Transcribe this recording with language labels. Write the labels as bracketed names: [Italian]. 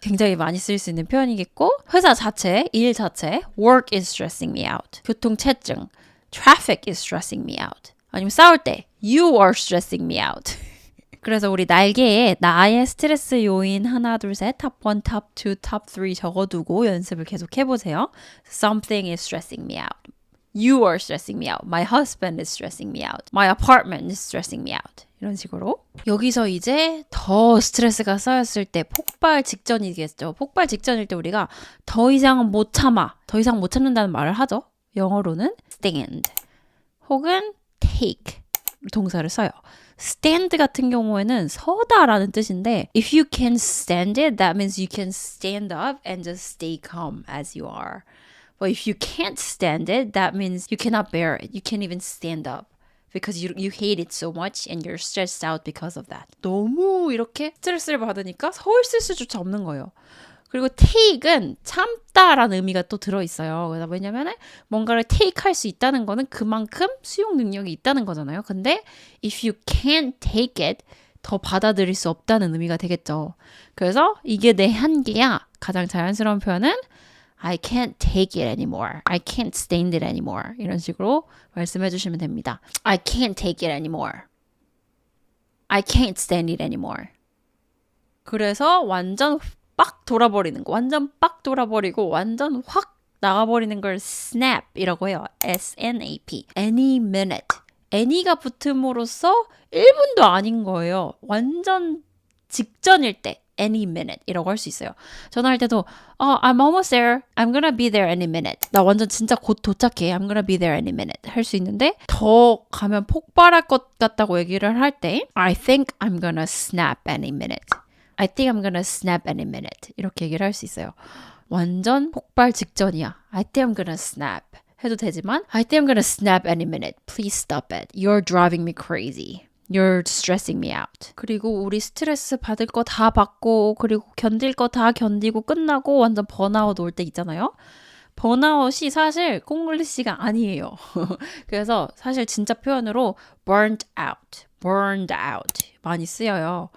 [Korean] 굉장히 많이 쓸 수 있는 표현이겠고 회사 자체, 일 자체. [English] Work is stressing me out. [Korean] 교통체증. [English] Traffic is stressing me out. [Korean] 아니면 싸울 때 [English] You are stressing me out. [Korean] 그래서 우리 날개에 나의 스트레스 요인 하나, 둘, 셋, 탑 1, 탑 2, 탑 3 적어두고 연습을 계속 해보세요. [English] Something is stressing me out. You are stressing me out. My husband is stressing me out. My apartment is stressing me out. [Korean] 이런 식으로. 여기서 이제 더 스트레스가 쌓였을 때 폭발 직전이겠죠. 폭발 직전일 때 우리가 더 이상 못 참아. 더 이상 못 참는다는 말을 하죠. 영어로는 stand 혹은 take 동사를 써요. [English] stand [Korean] 같은 경우에는 서다라는 뜻인데 [English] if you can stand it, that means you can stand up and just stay calm as you are. But if you can't stand it, that means you cannot bear it. You can't even stand up because you hate it so much and you're stressed out because of that. [Korean] 너무 이렇게 스트레스를 받으니까 서 있을 수조차 없는 거예요. 그리고 take은 참다라는 의미가 또 들어있어요. 그래서 왜냐면 뭔가를 take 할 수 있다는 거는 그만큼 수용 능력이 있다는 거잖아요. 근데 [English] if you can't take it, [Korean] 더 받아들일 수 없다는 의미가 되겠죠. 그래서 이게 내 한계야. 가장 자연스러운 표현은 [English] I can't take it anymore. I can't stand it anymore. [Korean] 이런 식으로 말씀해 주시면 됩니다. [English] I can't take it anymore. I can't stand it anymore. [Korean] 그래서 완전 빡 돌아버리는 거. 완전 빡 돌아버리고 완전 확 나가버리는 걸 snap이라고 해요. [English] S-N-A-P. Any minute. [Korean] any가 붙음으로써 1분도 아닌 거예요. 완전 직전일 때 any minute 이라고 할 수 있어요. [English] 전화할 때도 I'm almost there. I'm gonna be there any minute. [Korean] 나 완전 진짜 곧 도착해. [English] I'm gonna be there any minute. [Korean] 할 수 있는데 더 가면 폭발할 것 같다고 얘기를 할 때 [English] I think I'm gonna snap any minute. I think I'm gonna snap any minute. [Korean] 이렇게 얘기를 할 수 있어요. 완전 폭발 직전이야. [English] I think I'm gonna snap. [Korean] 해도 되지만 [English] I think I'm gonna snap any minute. Please stop it. You're driving me crazy. You're stressing me out. [Korean] 그리고 우리 스트레스 받을 거 다 받고 그리고 견딜 거 다 견디고 끝나고 완전 번아웃 올 때 있잖아요. 번아웃이 사실 콩글리시가 아니에요. 그래서 사실 진짜 표현으로 burned out 많이 쓰여요.